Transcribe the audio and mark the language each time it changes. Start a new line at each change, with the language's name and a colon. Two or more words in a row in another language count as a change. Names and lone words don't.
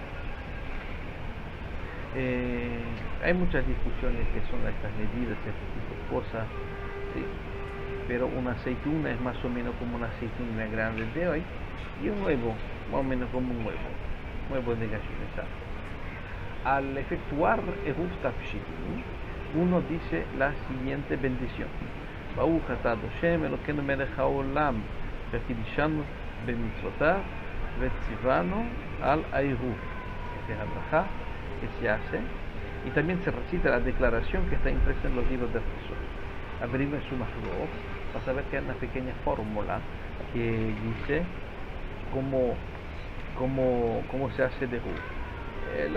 Spanish: Hay muchas discusiones que son estas medidas, este tipo de cosas, ¿sí? Pero una aceituna es más o menos como una aceituna grande de hoy, y un huevo, más o menos como un huevo de gallina, exacto. Al efectuar Eruv Tafshilin, uno dice la siguiente bendición:
Hebrew: ברוך אתה השם אלוקינו מלך העולם וקדשנו במצוותיו וציוונו על עירוב.
Spanish: Esta es la brajá que se hace, y también se recita la declaración que está impresa en los libros de Jesús. Abrimos su Mashlot, vas a ver que hay una pequeña fórmula que dice cómo se hace de Eruv.